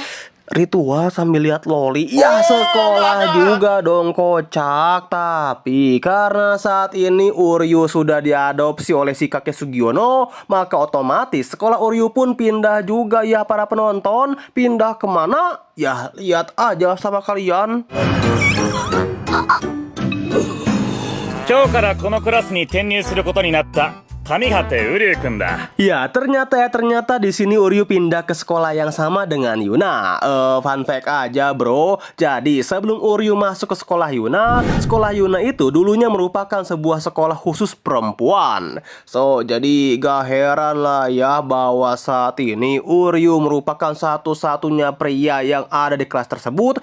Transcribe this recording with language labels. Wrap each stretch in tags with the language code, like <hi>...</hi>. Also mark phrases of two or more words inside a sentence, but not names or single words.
<id>Ritual sambil lihat loli. Ya sekolah juga dong kocak. Tapi karena saat ini Uryu sudah diadopsi oleh si kakek Sugiono, maka otomatis sekolah Uryu pun pindah juga ya para penonton. Pindah kemana? Ya lihat aja sama kalian.</id> <ja>今日からこのクラスに転入することになった上果瓜生くんだ。</ja> <id>Ya ternyata di sini Uryu pindah ke sekolah yang sama dengan Yuna.</id> <en>Fun fact</en> <id>aja bro. Jadi sebelum Uryu masuk ke sekolah Yuna itu dulunya merupakan sebuah sekolah khusus perempuan. So jadi gak heran lah ya bahwa saat ini Uryu merupakan satu-satunya pria yang ada di kelas tersebut.</id>